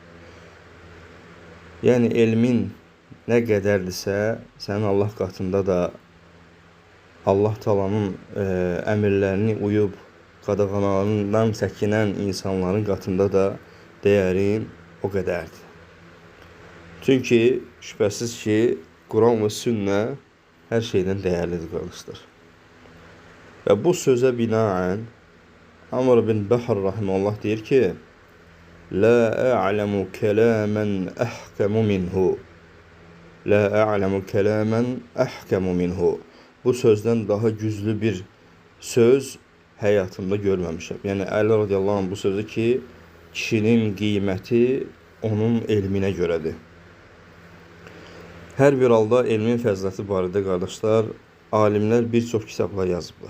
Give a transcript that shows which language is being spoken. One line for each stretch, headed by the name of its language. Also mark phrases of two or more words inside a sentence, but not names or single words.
Azerbaijani: Yəni, elmin nə qədərdirsə, sənin Allah qatında da Allah talanın əmirlərini uyub, qadağalarından çəkinən insanların qatında da dəyərin o qədərdir. Çünki şübhəsiz ki, Quran və sünnə hər şeydən dəyərlidir, qardaşlar. Və bu sözə binaən Amr bin Bəhr rahimehullah deyir ki,
Arabic: لا أعلم كلاما أحكم منه. لا أعلم كلاما أحكم منه.
Azerbaijani: Bu sözdən daha güclü bir söz həyatımda görməmişəm. Yəni, Əli
Arabic: رضي الله عنه
Azerbaijani: bu sözü ki, kişinin qiyməti onun elminə görədir. Hər bir halda elmin fəziləti barədə, qardaşlar, alimlər bir çox kitablar yazıblar.